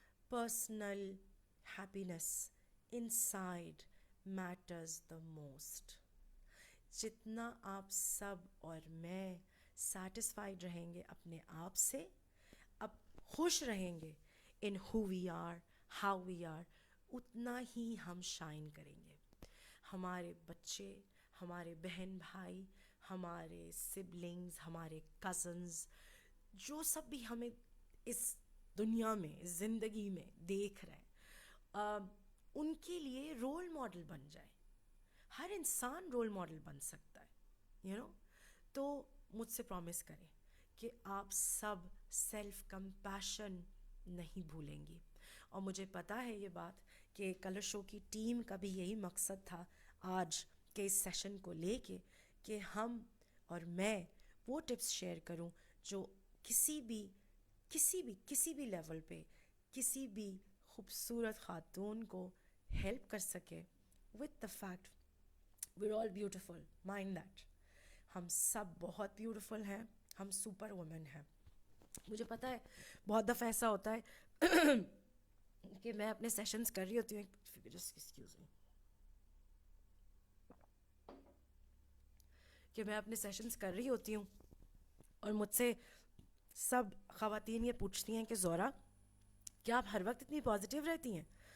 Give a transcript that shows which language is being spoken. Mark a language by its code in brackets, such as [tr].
[en] personal happiness inside matters the most. [hi] जितना आप सब और मैं satisfied रहेंगे अपने आप से, अब खुश रहेंगे [en] in who we are, how we are, [hi] उतना ही हम शाइन करेंगे. हमारे बच्चे, हमारे बहन भाई, हमारे सिबलिंग्स, हमारे कज़न्स, जो सब भी हमें इस दुनिया में, इस ज़िंदगी में देख रहे हैं, उनके लिए रोल मॉडल बन जाए. हर इंसान रोल मॉडल बन सकता है, [en] You know. [hi] तो मुझसे प्रॉमिस करें कि आप सब सेल्फ कंपैशन नहीं भूलेंगी. और मुझे पता है ये बात कि कलर शो की टीम का भी यही मकसद था आज के इस सेशन को लेके कि हम और मैं वो टिप्स शेयर करूं जो किसी भी लेवल पे किसी भी खूबसूरत खातून को हेल्प कर सके. [en] With the fact we're all beautiful, mind that. [hi] हम सब बहुत ब्यूटीफुल हैं, हम सुपर वुमेन हैं. मुझे पता है बहुत दफ़ा ऐसा होता है कि मैं अपने सेशंस कर रही होती हूँ, [en] just excuse me, [hi] कि मैं अपने सेशंस कर रही होती हूँ और मुझसे सब ख़वातीन ये पूछती हैं कि ज़ोरा क्या आप हर वक्त इतनी पॉजिटिव रहती हैं.